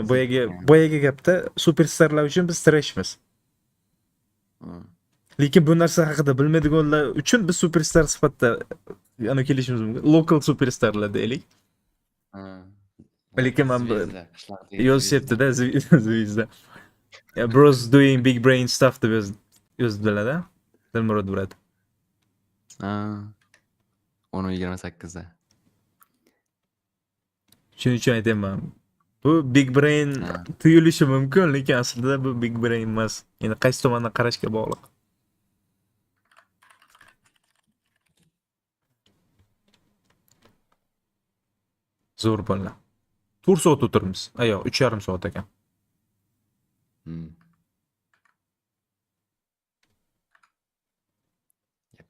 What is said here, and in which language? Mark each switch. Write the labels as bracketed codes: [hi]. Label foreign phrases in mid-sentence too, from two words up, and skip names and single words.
[uz] Boyagi gapda superstarlar uchun biz trashmiz. Lekin bu narsa haqida bilmaydiganlar uchun biz superstar sifatida yana kelishimiz mumkin. Local superstarlar deylik. Lekin men yozibdi-da Zvizda. [en] Bros doing big brain stuff [uz] deb yozdilar-da. Dilmurod bo'ladi. 10:28da. Shuning uchun aytayman. Bu [en] big brain [uz] tuyulishi mumkin, lekin aslida bu [en] big brain [uz] emas. Endi qaysi tomondan qarashga bog'liq. Zo'r bo'ldi. 4 soat o'tirmiz. Yo'q, 3,5 soat ekan. Yap.